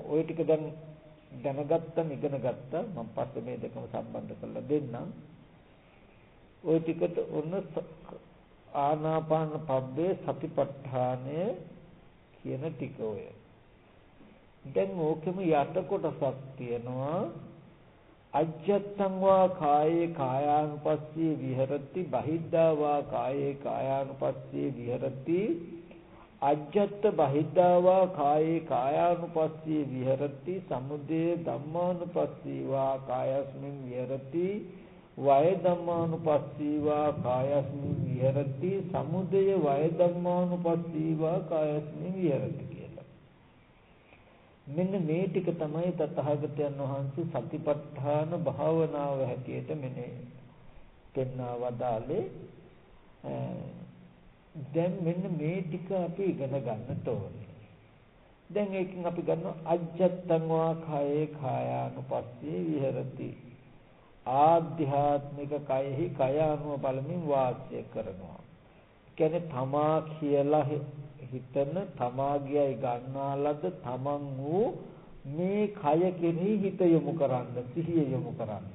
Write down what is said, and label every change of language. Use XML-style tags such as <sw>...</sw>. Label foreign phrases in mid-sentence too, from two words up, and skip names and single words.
<si>ඔය ටික දැන් දැනගත්තම ඉගෙන ගත්තා. මම පස්සේ මේ දෙකම සම්බන්ධ කරලා දෙන්නම්. ওই ටිකට ඔන්න ආනාපාන පබ්බේ සතිපට්ඨානය කියන ටික ඔය. දැන් ඕකෙම යට කොටසක් තියෙනවා</si> <pi>අජ්ජත්තං වා කායේ කායානුපස්සී විහෙරති බහිද්ධා වා කායේ කායානුපස්සී විහෙරති අජ්ජත්ත බහිද්ධා වා කායේ කායානුපස්සී විහෙරති සමුදය ධම්මානුපස්සී වා කායස්මින් විහෙරති වය ධම්මානුපස්සීවා කායස්මින් විහෙරති සමුදය වය ධම්මානුපස්සීවා කායස්මින් විහෙරති කියලා.</pi> <si>මෙන්න මේ ටික තමයි තථාගතයන් වහන්සේ සතිපට්ඨාන භාවනාව හැටියට මෙනේ පෙන්වා වදාළේ. දැන් මෙන්න මේ ටික අපි ඉගෙන ගන්නට ඕනේ. දැන් ඒකෙන් අපි ගන්නවා</si> <pi>අජ්ජත්තං වා කායේ කායානුපස්සී විහෙරති.</pi> <si>ආධ්‍යාත්මික කයෙහි කය අනුව බලමින් වාසය කරනවා. කියන්නේ තමා කියලා හිතන තමාගේයි ගන්නාලද තමන් වූ මේ කය කෙරෙහි හිත යොමු කරන්න, සිහිය යොමු කරන්න.</si>